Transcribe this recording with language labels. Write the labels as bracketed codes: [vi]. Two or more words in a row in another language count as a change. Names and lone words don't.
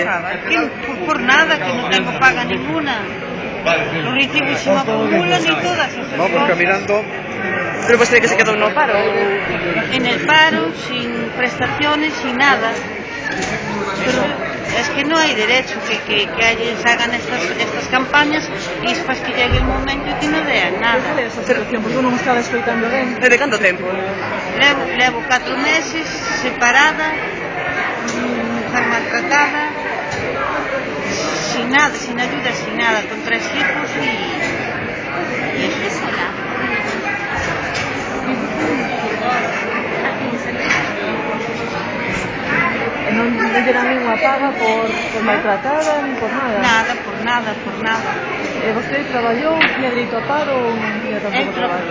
[es] Por nada, que non tengo paga ninguna. Los recibos se me acumulan y todas esas cosas. Vamos caminando. [gl] Pero vostede que se quedou no paro? [es] En el paro, sin prestaciones, sin nada. Pero es que no hay derecho que se hagan estas campañas y después que llegue el momento y que no vean nada. [gl] Cal é esa situación? Porque non estaba escoitando ben. Desde canto tempo? Levo 4 meses separada, [es] mujer maltratada, sin nada, sin ayuda, sin nada, con 3 hijos y estoy sola. [gl] E non deran ninguna paga por maltratada, nin por nada? [es] Nada, por nada. [gl] E vostede traballou, tiña dereito a paro ou non tiña tampouco traballo?